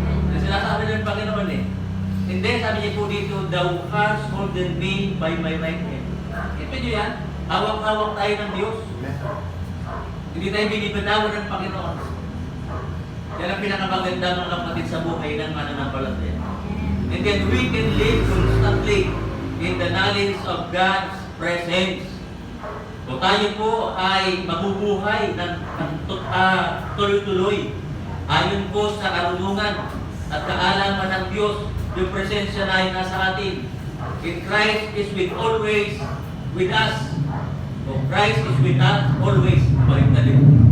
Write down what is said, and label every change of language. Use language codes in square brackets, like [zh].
[tl] Kasi sinasabi ng Panginoon eh. Hindi, sabi niya po dito, [en] thou hast holding me by my right hand. [tl] Ito nyo yan. Hawak-hawak tayo ng Diyos. Hindi tayo binibitawan ng Panginoon. Yan ang pinakamaganda mga kapatid sa buhay ng mananampalataya. [en] And then we can live constantly in the knowledge of God's presence. [tl] Kung tayo po ay mabubuhay ng tuloy-tuloy ayon po sa karunungan at kaalaman ng Diyos, yung presensya na ay nasa atin. [en] In Christ is with us. So Christ is with us always. [tl] Baliktad din.